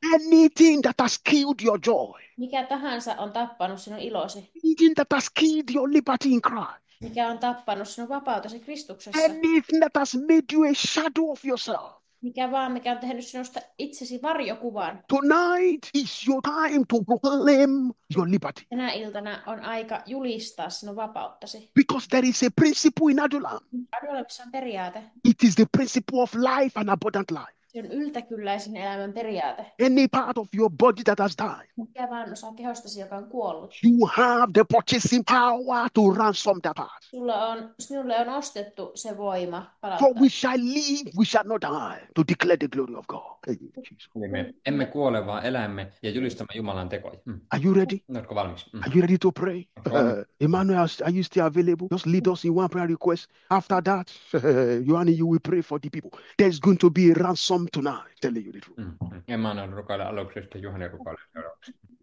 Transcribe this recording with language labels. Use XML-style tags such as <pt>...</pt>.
<en>Anything that has killed your joy.</en> <fi>Mikä tahansa on tappanut sinun ilosi.</fi> <en>Anything that has killed your liberty in Christ.</en> <fi>Mikä on tappanut sinun vapautesi Kristuksessa.</fi> <en>Anything that has made you a shadow of yourself.</en> <fi>Mikä on tehnyt sinusta itsesi varjokuvan.</fi> <en>Tonight is your time to proclaim your liberty.</en> <fi>Tänä iltana on aika julistaa sinun vapauttasi.</fi> <en>Because there is a principle in Adullam.</en> <fi>Adullamissa on periaate.</fi> <en>It is the principle of life and abundant life.</en> <fi>Se on yltäkylläisen elämän periaate.</fi> <en>Any part of your body that has died.</en> <fi>Mikä vaan osa kehostasi, joka on kuollut.</fi> <en>You have the purchasing power to ransom that part.</en> <fi>Sinulle on ostettu se voima</fi> <en>For we shall live, we shall not die, to declare the glory of God.</en> <fi>Me emme kuole, vaan elämme ja julistamme Jumalan tekoja.</fi> <en>Are you ready?</en> <fi>Oletko valmis?</fi> <en>Are you ready to pray? Emmanuel, are you still available? Just lead us in one prayer request. After that, Johanni, you will pray for the people. There's going to be a ransom tonight, telling you the truth.</en> <fi>Emmanuel rukoilee aluksi, sitten Juhani rukoilee seuraavaksi.</fi>